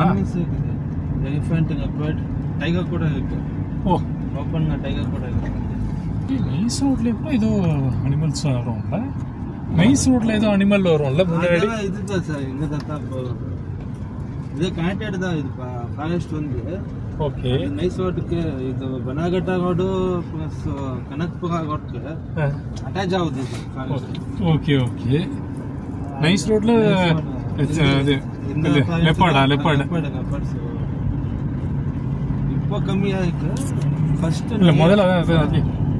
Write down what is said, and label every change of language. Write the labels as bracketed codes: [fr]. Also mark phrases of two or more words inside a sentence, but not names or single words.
[en] elephant, leopard, tiger [ta] கூட இருக்கு. ஓ, [en] open tiger [ta] கூட இருக்கு. நைஸ் ரோட்ல கூட ஏதோ அனிமல்ஸ் வரும்ல. நைஸ் ரோட்ல ஏதோ அனிமல் வரும்ல முன்னாடி. இதுதான் சார், இங்க தான் இது கனெக்டட் தான். இது ஃபாரஸ்ட் வந்து ಓಕೆ [kn] ನೈಸ್ ರೋಡ್ಗೆ ಇದು ಬನಘಟ್ಟ ರೋಡು ಪ್ಲಸ್ ಕನಕಪುರ ರೋಡ್ಗೆ ಅಟ್ಯಾಚ್ ಆಗುದು ಇದು. [en] okay okay ನೈಸ್ ರೋಡ್ல லெப்பர்ட் [ta] இப்போ கம்மியா இருக்கு. ஃபர்ஸ்ட் இல்ல முதல்ல